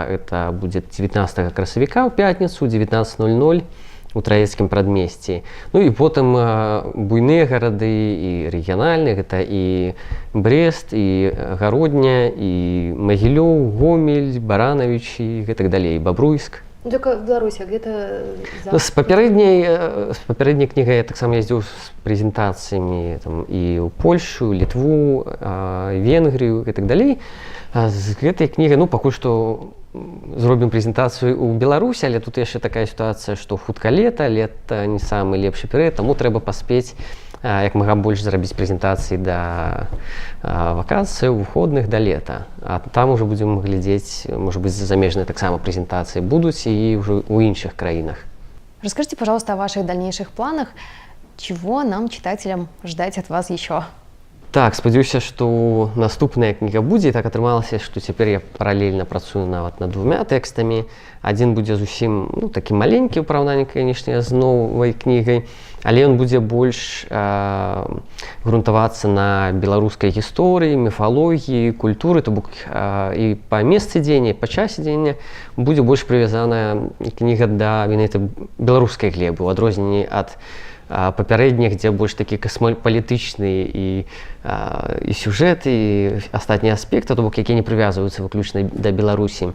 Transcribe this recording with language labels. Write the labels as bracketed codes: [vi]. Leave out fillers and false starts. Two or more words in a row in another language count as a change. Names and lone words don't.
[be] Это будзе 19 красавіка ў пятніцу, 19:00 у Траецкім прадмесці. І потым буйныя гарады і рэгіянальныя, гэта і Брест, і Гародня, і Магілёў, Гомель, Баранавіч і гэтак далей, Бабруйск. [ru] Только в Беларуси, а где-то за... [be] С папярэдняй кнігай я таксама ездзіў з прэзентацыямі і ў Польшу, Літву, Венгрію і так далей. З гэтай кнігай, ну, пакуль што зробім прэзентацыю ў Беларусі, але тут яшчэ такая сітуацыя, што хутка лета не самы лепшы перыяд, таму трэба паспець як мага больш зрабіць прэзентацыі да вакацыі, выходных да лета. А там ужо будзем глядзець, можа быць, замежныя таксама прэзентацыі будуць і ўжо ў іншых краінах. [ru] Расскажите, пожалуйста, о ваших дальнейших планах. Чего нам, читателям, ждать от вас еще? [be] Так, спадзяюся, што наступная кніга будзе. І так атрымалася, што цяпер я паралельна працую нават над 2 тэкстамі. Адзін будзе зусім такі маленькі ў параўнанні, канешне, з новай кнігай, але ён будзе больш грунтавацца на беларускай гісторыі, міфалогіі, культуры, то бок і па месцы дзеяння, і па часе дзеяння будзе больш прывязаная кніга да менавіта беларускай глебы, у адрозненні ад папярэдніх, дзе больш такі касмапалітычны і сюжэт, і астатнія аспекты, то бок якія не прывязваюцца выключна да Беларусі.